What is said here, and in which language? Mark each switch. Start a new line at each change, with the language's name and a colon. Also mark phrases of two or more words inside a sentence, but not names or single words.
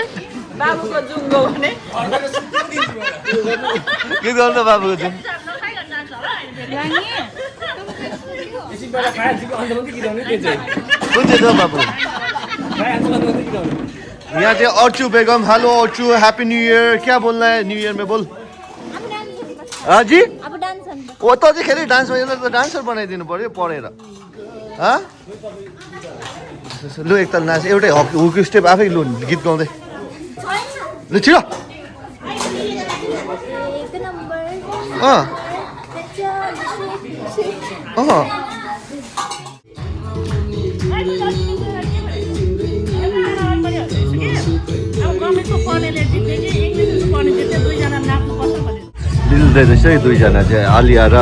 Nepali: बाबुको जुङ्गो भने के गर्नु त बाबुको जुङ कुन चाहिँ छ बाबु यहाँ चाहिँ अर्चु बेगम हेलो अर्चु
Hindi: हैप्पी न्यू ईयर क्या बोलना है न्यू ईयर में बोल हाँ जी
Nepali: अब डान्स हुन्छ ओ त चाहिँ खेले डान्स भएन त डान्सर बनाइदिनु पर्यो पढेर लु एकताल नाच एउटै
English: hook step
Nepali: आफै लु गीत गाउँदै लु छिटो एक नम्बर अँ अँ मिल्दै रहेछ है दुईजना चाहिँ आलिया र